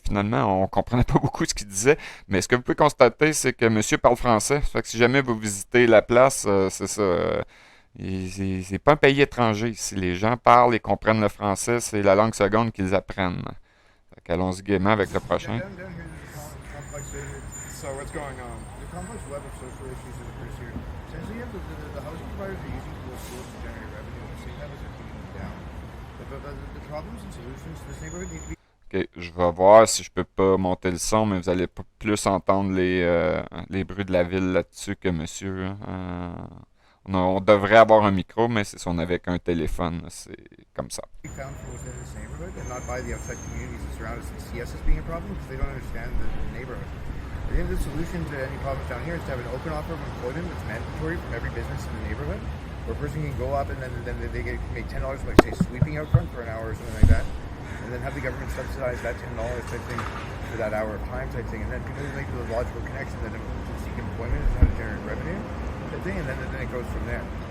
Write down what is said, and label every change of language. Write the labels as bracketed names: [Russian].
[French] Finalement, on comprenait pas beaucoup ce qu'il disait. Mais ce que vous pouvez constater, c'est que monsieur parle français. Fait que si jamais vous visitez la place, c'est ça. C'est pas un pays étranger ici. Les gens parlent et comprennent le français. C'est la langue seconde qu'ils apprennent. Fait qu'allons-y gaiement avec le prochain. [English] So what's going on? The complex web of social issues is pretty serious. Essentially, you have the housing providers are using those tools to generate revenue at the same time as they're keeping them down. The problems and solutions to this neighborhood need to be... [French] Ok, je vais voir si je peux pas monter le son, mais vous allez plus entendre les bruits de la ville là-dessus que monsieur. On devrait avoir un micro, mais c'est si on avait qu'un téléphone, c'est comme ça. [English] found from within this neighborhood and not by the outside communities that surround us and see us as being a problem because they don't understand the neighborhood. I think the solution to any problems down here is to have an open offer of employment that's mandatory from every business in the neighborhood, where a person can go up and then they make $10, like say sweeping out front for an hour or something like that, and then have the government subsidize that $10 type thing for that hour of time type thing, and then people make the logical connection that to seek employment is how to generate revenue type thing, and then it goes from there.